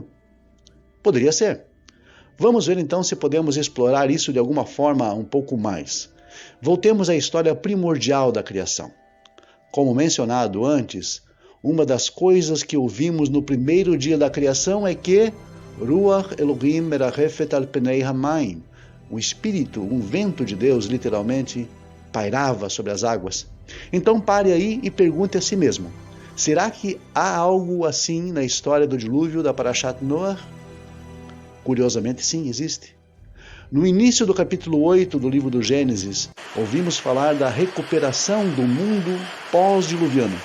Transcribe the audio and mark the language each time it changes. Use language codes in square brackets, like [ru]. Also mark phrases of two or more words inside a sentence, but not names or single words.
[pt] Poderia ser. Vamos ver então se podemos explorar isso de alguma forma um pouco mais. Voltemos à história primordial da criação. Como mencionado antes, uma das coisas que ouvimos no primeiro dia da criação é que [he] רוח אלהים מרחפת על פני המים, [pt] o Espírito, um vento de Deus, literalmente, pairava sobre as águas. Então pare aí e pergunte a si mesmo, será que há algo assim na história do dilúvio da Parashat Noach? Curiosamente sim, existe. No início do capítulo 8 do livro do Gênesis, ouvimos falar da recuperação do mundo pós-diluviano.